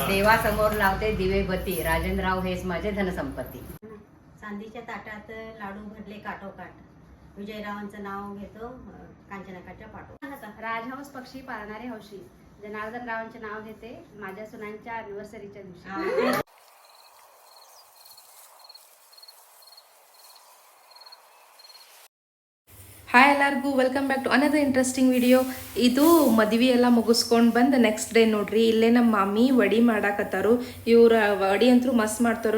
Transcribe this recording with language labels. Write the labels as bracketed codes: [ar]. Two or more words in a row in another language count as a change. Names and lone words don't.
[mr] देवासमोर लावते दिवेबत्ती. राजेंद्रराव हेच माझे धनसंपत्ती. चांदीच्या ताटात लाडू भरले काठोकाठ. विजयरावांचं नाव घेतो कांचनाकाच्या पाठो. राजहंस पक्षी पाळणारे हौशी. जनार्दन रावांचे नाव घेते माझ्या सुनांच्या अॅनिव्हर्सरीच्या दिवशी. [en] ಹಾಯ್ ಎಲ್ಲರಿಗೂ welcome back to another interesting video. [kn] ಇದು ಮದುವೆ ಎಲ್ಲ ಮುಗಿಸ್ಕೊಂಡು ಬಂದು [en] next day [kn] ನೋಡ್ರಿ, ಇಲ್ಲೇ ನಮ್ಮ ಮಮ್ಮಿ ವಡಿ ಮಾಡಾಕತ್ತಾರು. ಇವ್ರ ವಡಿ ಅಂತೂ ಮಸ್ತ್ ಮಾಡ್ತಾರು.